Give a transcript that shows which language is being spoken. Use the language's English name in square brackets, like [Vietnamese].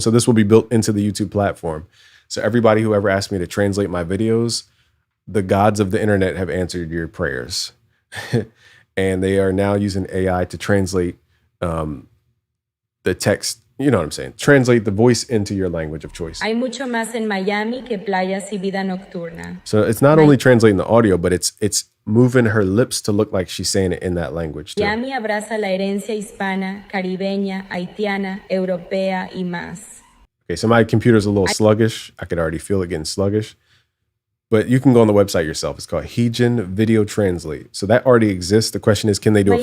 [English] So this will be built into the YouTube platform. So everybody who ever asked me to translate my videos, the gods of the internet have answered your prayers. And they are now using AI to translate the text, you know what I'm saying? Translate the voice into your language of choice. [Spanish] Hay mucho más en Miami que playas y vida nocturna. [English] So it's not only translating the audio, but it's moving her lips to look like she's saying it in that language too. [Spanish] Miami abraza la herencia hispana, caribeña, haitiana, europea y más. [English] Okay, so my computer's a little sluggish. I could already feel it getting sluggish. But you can go on the website yourself. It's called Heejin Video Translate. So that already exists. The question is, can they do it for